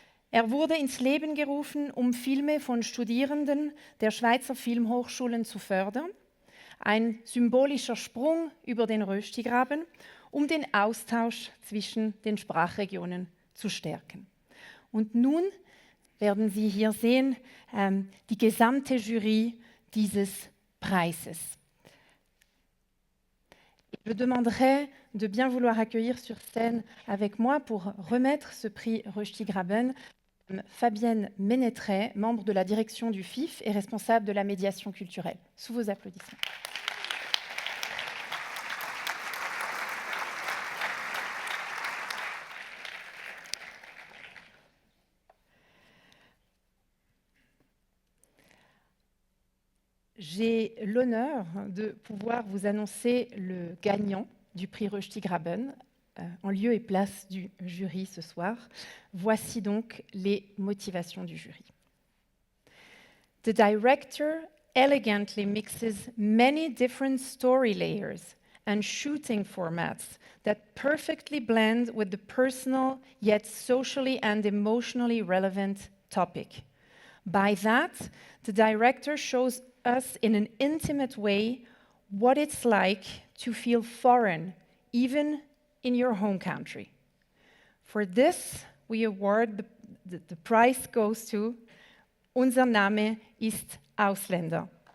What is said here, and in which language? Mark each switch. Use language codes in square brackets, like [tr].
[de] Er wurde ins Leben gerufen, um Filme von Studierenden der Schweizer Filmhochschulen zu fördern, ein symbolischer Sprung über den Röstigraben, um den Austausch zwischen den Sprachregionen zu stärken. Und nun werden Sie hier sehen, die gesamte Jury dieses Preises. [fr] Je demanderai de bien vouloir accueillir sur scène avec moi pour remettre ce prix Röstigraben Fabienne Ménétret, membre de la direction du FIF et responsable de la médiation culturelle. Sous vos applaudissements. J'ai l'honneur de pouvoir vous annoncer le gagnant du prix Rushdie Graben, en lieu et place du jury ce soir. Voici donc les motivations du jury. [en] The director elegantly mixes many different story layers and shooting formats that perfectly blend with the personal yet socially and emotionally relevant topic. By that, the director shows us in an intimate way what it's like to feel foreign, even in your home country. For this, we award the prize goes to Unser Name ist Ausländer.